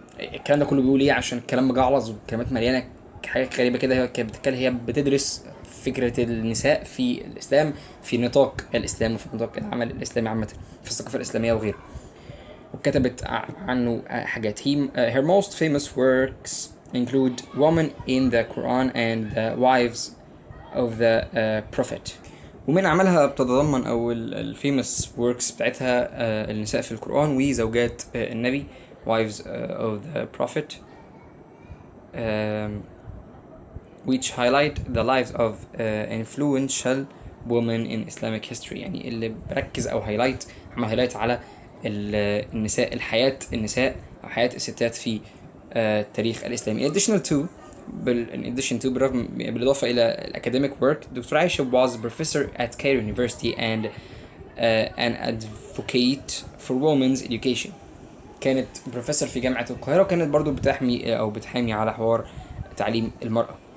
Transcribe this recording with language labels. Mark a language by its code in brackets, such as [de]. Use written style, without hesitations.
[ar] الكلام ده كله بيقول ايه عشان الكلام مجعلظ والكلمات مليانه حاجات غريبه كده. هي بتدرس فكره النساء في الاسلام في نطاق الاسلام وفي نطاق العمل الاسلامي عامه في الثقافه الاسلاميه وغيره وكتبت عنه حاجات. [en] Her most famous works include Women in the Quran and the Wives of the Prophet. [ar] ومن عملها بتتضمن أو الفيموس works بتاعتها النساء في القرآن وزوجات النبي [en] wives of the prophet which highlight the lives of influential women in Islamic history. [ar] يعني اللي بركز أو عمل highlight على النساء النساء أو حياة الستات في التاريخ الإسلامي. [en] In addition to [ar] بالإضافة إلى الأكاديميك [en] work doctor عائشة was a professor at Cairo University and an advocate for women's education. [ar] كانت بروفيسور في جامعة القاهرة وكانت برضو بتحامي على حوار تعليم المرأة.